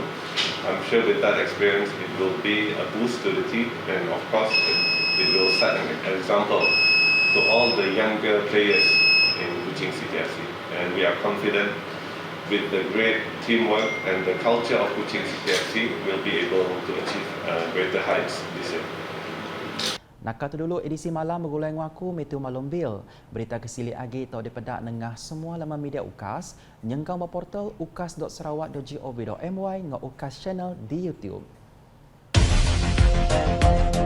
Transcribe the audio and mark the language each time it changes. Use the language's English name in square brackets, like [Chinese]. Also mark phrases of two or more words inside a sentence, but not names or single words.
[English] I'm sure with that experience, it will be a boost to the team, and of course, it will set an example to all the younger players in Kuching City FC. And we are confident with the great teamwork and the culture of Kuching City FC, we'll be able to achieve greater heights this year. [Iban] Nakatu dulu edisi malam bergulai ngaku Metu Malombil. Berita kesili agi atau dipedak nengah semua laman media UKAS, nyengkang portal ukas.sarawak.gov.my ngah UKAS channel di YouTube.